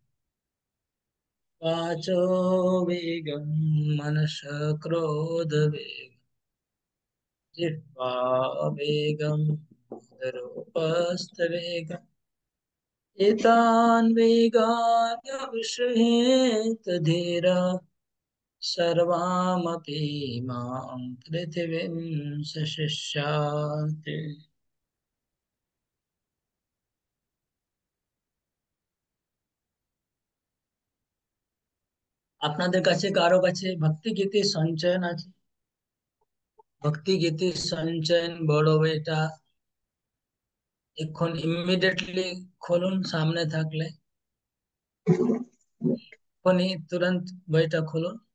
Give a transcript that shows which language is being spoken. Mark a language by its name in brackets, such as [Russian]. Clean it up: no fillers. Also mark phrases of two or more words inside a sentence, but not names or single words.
[Sanskrit] वाचो वेगं, मनस क्रोध वेगं, जिह्वा वेगं, उदरोपस्थ वेगम्, एतान् वेगान् विषयेत धीरः, सर्वामपि मां पृथिवीं सशिष्यात्। [Bangla] আপনাদের কাছে কারো কাছে ভক্তি গীতির সঞ্চয়ন আছে? ভক্তি গীতির সঞ্চয়ন বড় বইটা এখন ইমিডিয়েটলি খুলুন, সামনে থাকলে এখনই তুরন্ত বইটা খুলুন।